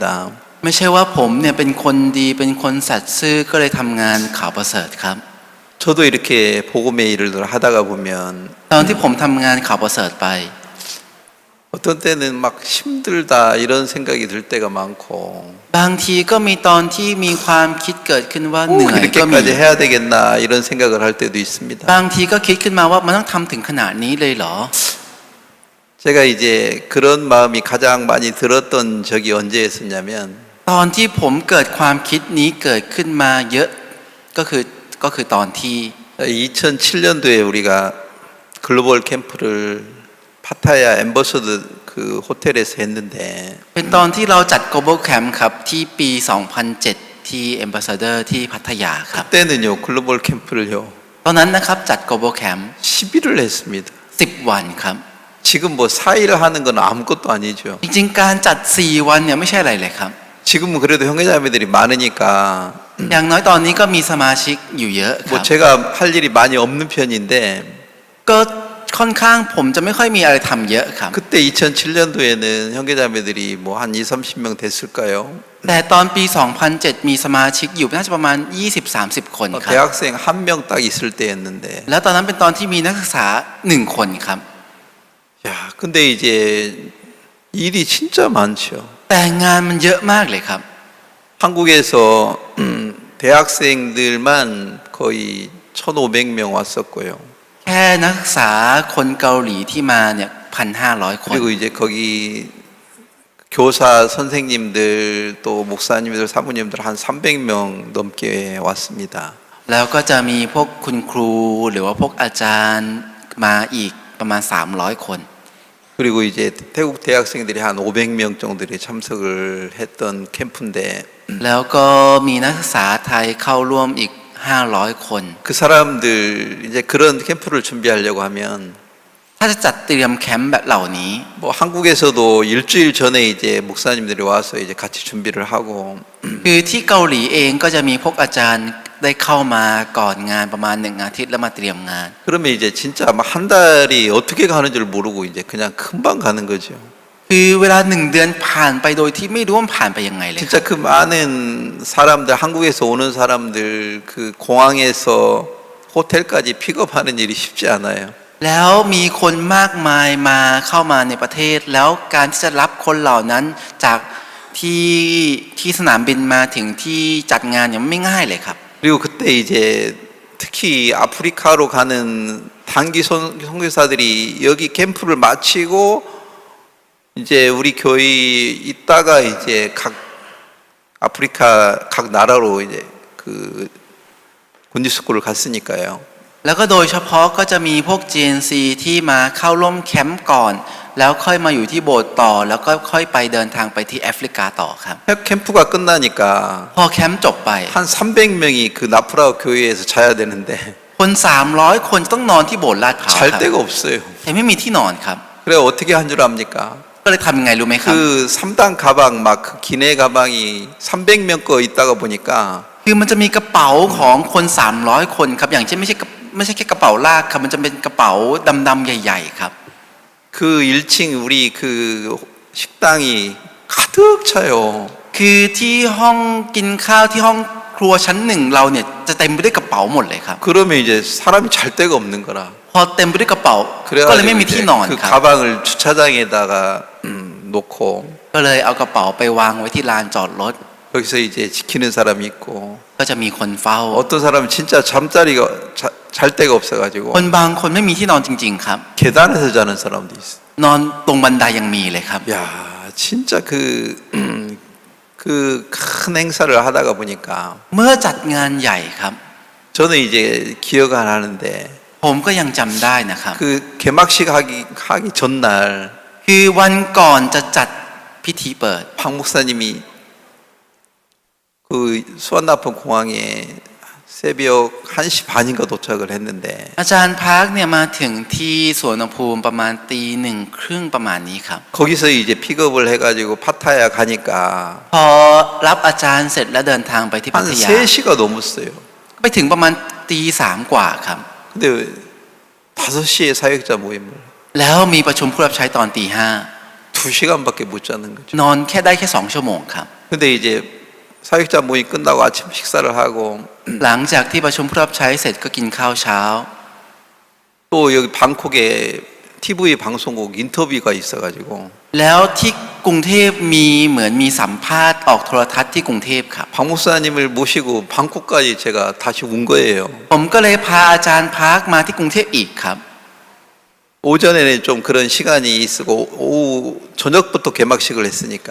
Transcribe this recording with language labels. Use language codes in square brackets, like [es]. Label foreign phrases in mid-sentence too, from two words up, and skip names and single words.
[th] ไม่ใช่ว่าผมเนี่ยเป็นคนดีเป็นคนสัตย์ซื่อก็เลยทำงานข่าวประเสริฐครับ [ko] 저도 이렇게 복음의 일을 하다가 보면 [th] ตอนที่ผมทำงานข่าวประเสริฐไป [ko] 어떤 때는 막 힘들다 이런 생각이 들 때가 많고 [th] บางทีก็มีตอนที่มีความคิดเกิดขึ้นว่าเหนื่อยก็มี [ko] 이렇게까지 해야 되겠나 이런 생각을 할 때도 있습니다. [th] บางทีก็คิดขึ้นมาว่ามันต้องทำถึงขนาดนี้เลยเหรอ [ko] 제가 이제 그런 마음이 가장 많이 들었던 적이 언제였었냐면 [th] ตอนที่ผมเกิดความคิดนี้เกิดขึ้นมาเยอะก็คือตอนที่ [ko] 2007년도에 우리가 글로벌 캠프를 파타야 엠버서드 그 호텔에서 했는데 [th] เป็นตอนที่เราจัด Global Camp ครับที่ปี 2007 ที่ Ambassador ที่พัทยาครับ [ko] 그때는요 글로벌 캠프를요 [th] ตอนนั้นนะครับจัด Global Camp [ko] 10일을 했습니다. [th] 10 วันครับ [ko] 지금 뭐 4일 하는 건 아무것도 아니죠. [th] จริงๆการจัด4 วันเนี่ยไม่ใช่อะไรเลยครับ [ko] 지금은 그래도 형제자매들이 많으니까 [th] อย่างน้อยตอนนี้ก็มีสมาชิกอยู่เยอะค 뭐 รับ [ko] 제가 할 일이 많이 없는 편인데 [th] ก็ค่อนข้างผมจะไม่ค่อยมีอะไรทำเยอะครับ [ko] 그때 2007년도에는 형제자매들이 뭐 한 20-30명 됐을까요? [th] แต่ตอนปี 2007 มีสมาชิกอยู่น่าจะประมาณ 20-30 คนครับ [ko] 대학생 한 명 딱 있을 때였는데 [th] แล้วตอนนั้นเป็นตอนที่มีนักศึกษา1 คนครับ [ko] 야 근데 이제 일이 진짜 많죠. [th] แต่งานมันเยอะมากเลยครับ [ko] 한국에서 대학생들만 거의 1,500명 왔었고요. [th] แค่นักศึกษาคนเกาหลีที่มาเนี่ย 1,500 คน [ko] 그리고 이제 거기 교사 선생님들 또 목사님들 사모님들 한 300명 넘게 왔습니다. [th] แล้วก็จะมีพวกคุณครูหรือว่าพวกอาจารย์มาอีกประมาณ300 คน [ko] 그리고 이제 태국 대학생들이 한 500명 정도로 참석을 했던 캠프인데 [th] แล้วก็มีนักศึกษาไทยเข้าร่วมอีก500 คน [ko] 그 사람들 이제 그런 캠프를 준비하려고 하면 [th] ถ้าจะจัดเตรียมแคมป์แบบเหล่านี้ [ko] 뭐 한국에서도 일주일 전에 이제 목사님들이 와서 이제 같이 준비를 하고 [th] คือที่เกาหลีเองก็จะมีพวกอาจารย์ได้เข้ามาก่อนงานประมาณ1 อาทิตย์แล้วมาเตรียมงาน [ko] 그러면 이제 진짜 막 한 달이 어떻게 가는 줄 모르고 이제 그냥 금방 가는 거죠. [th] คือเวลา1 เดือนผ่านไปโดยที่ไม่รู้ว่าผ่านไปยังไงเลย [ko] 진짜 그 많은 사람들 한국에서 오는 사람들 그 공항에서 호텔까지 픽업하는 일이 쉽지 않아요. [th] แล้วมีคนมากมายมาเข้ามาในประเทศแล้วการที่จะรับคนเหล่านั้นจากที่สนามบินมาถึงที่จัดงานเนี่ยไม่ง่ายเลยครับ [ko] 그리고 그때 이제 특히 아프리카로 가는 단기 선교사들이 여기 캠프를 마치고 이제 우리 교회 있다가 이제 각 아프리카 각 나라로 이제 그 군디스쿨을 갔으니까요. [th] แล้วก็โดยเฉพาะก็จะมีพวก GNC ที่มาเข้าร่วมแคมป์ก่อน แล้วค่อยมาอยู่ที่โบสถ์ต่อ แล้วก็ค่อยไปเดินทางไปที่แอฟริกาต่อครับ [ko] 캠프가 끝나니까 [th] พอแคมป์จบไป [ko] 한 300명이 그 나프라우 교회에서 자야 되는데 [th] คน 300 คนต้องนอนที่โบสถ์ลาดพร้าวค [ko] 잘 [th] รับ [ko] 데가 없어요. [th] แต่ไม่มีที่นอนครับ [ko] 그래 어떻게 한 줄 압니까? [th] ก็เลยทำยังไงรู้ไหมครับ [ko] 그 3단 가방 막 그 기내 가방이 300명 거 있다가 보니까 [th] คือมันจะมีกระเป๋าของคน 300 คนครับอย่างเช่นไม่ใช่แค่กระเป๋าลากครับมันจะเป็นกระเป๋าดำๆใหญ่ๆครับ [ko] 그 1층 우리 그 식당이 가득 차요. [th] คือที่ห้องกินข้าวที่ห้องครัวชั้นหนึ่งเราเนี่ยจะเต็มไปด้วยกระเป๋าหมดเลยครับ [ko] 그러면 이제 사람이 잘 데가 없는 거라. [th] พอเต็มไปด้วยกระเป๋าก็เลยไม่ [ko] 그래가지고 [th] มีที่ [ko] 이제 [th] นอน [ko] 그 [th] ครับ [ko] 가방을 주차장에다가 놓고 [th] ก็เลยเอากระเป๋าไปวางไว้ที่ลานจอดรถ [ko] 여기서 이제 지키는 사람이 있고 [th] ก็จะมีคนเฝ้า [ko] 어떤 사람은 진짜 잠자리가 잘 데가 없어가지고 [th] คนบางคนไม่มีที่นอนจริงๆครับ [ko] 계단에서 자는 사람도 있어. [th] นอนตรงบันไดยังมีเลยครับ [ko] 야 진짜 그 큰 행사를 하다가 보니까 [th] เมื่อจัดงานใหญ่ครับ [ko] 저는 이제 기억 안 하는데 [th] ผมก็ยังจำได้นะครับ [ko] 그 개막식 하기 전날 [th] คือวันก่อนจะจัดพิธีเปิด [ko] 박 목사님이 그 수완나쁜 공항에 새벽 1시 반인가 도착을 했는데 [th] อาจารย์พาร์คเนี่ยมาถึงที่สวนภูมิประมาณตี 1:30ประมาณนี้ครับ [ko] 거기서 이제 픽업을 해가지고 파타야 가니까 [th] พอรับอาจารย์เสร็จแล้วเดินทางไปที่พั [ko] 한 [th] ทยา [ko] 3시가 넘었어요. [th] ไปถึงประมาณตี 3กว่าครับ [ko] 근데 5시에 사역자 모임을 [th] แล้วมีประชุมผู้รับใช้ตอนตี [ko] 2시간밖에 못 자는 거죠. [th] 5นอนแค่ได้แค่2ชั่วโมงครับ [ko] 근데 이제 사역자 모임 끝나고 아침 식사를 하고 [th] หลังจากที่ประชุมผู้รับใช้เสร็จก็กินข้าวเช้า [ko] 또 여기 방콕에 TV 방송국 인터뷰가 있어가지고 [th] แล้วที่กรุงเทพมีเหมือนมีสัมภาษณ์ออกโทรทัศน์ที่กรุงเทพครับ [ko] 박 목사님을 모시고 방콕까지 제가 다시 온 거예요. [th] ผมก็เลยพาอาจารย์พาร์คมาที่กรุงเทพอีกครับ [ko] 오전에는 좀 그런 시간이 있고 오후 저녁부터 개막식을 했으니까